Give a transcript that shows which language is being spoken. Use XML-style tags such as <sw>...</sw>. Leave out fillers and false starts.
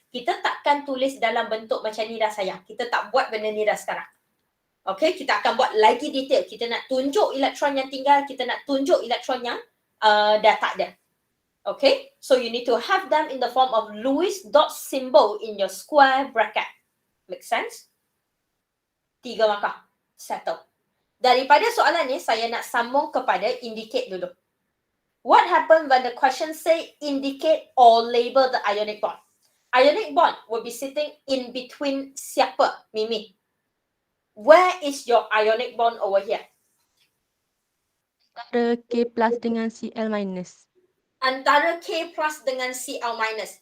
<ms>Kita takkan tulis dalam bentuk macam ni dah sayang. Kita tak buat benda ni dah sekarang. Okay, kita akan buat lagi detail. Kita nak tunjuk elektron yang tinggal, kita nak tunjuk elektron yang dah tak ada.</ms> <en>Okay, so you need to have them in the form of Lewis dot symbol in your square bracket. Make sense? 3 markah. Settle.</en> <ms>Daripada soalan ni, saya nak sambung kepada indicate dulu.</ms> <en>What happen when the question say indicate or label the ionic bond? Ionic bond will be sitting in between siapa, Mimi? Where is your ionic bond over here?</en> <ms>Antara K plus dengan Cl minus. Antara K plus dengan Cl minus.</ms>